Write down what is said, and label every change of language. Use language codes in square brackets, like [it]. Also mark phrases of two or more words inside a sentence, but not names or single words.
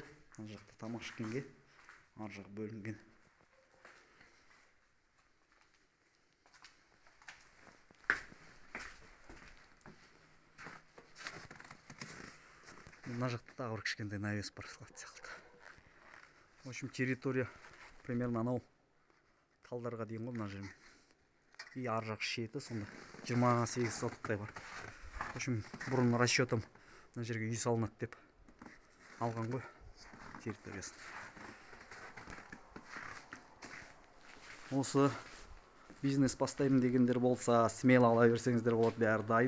[kk] Мына жақта тамақ ішкенге ар жақ бөлінген. Мына жақта тағы бір кішкентай навес бар сияқты. [ru] В общем, территория примерно [kk] анау талдарға дейін ғой мына жермен. И ар жақ шеті сонда 28 сотықтай бар. [ru] В общем, [kk] бұрын расчетым мына жерге үй салынады деп алған ғой территориясын. Осы бизнес бастаймын дегендер болса, смело ала берсеңіздер болады, бәрі дайын.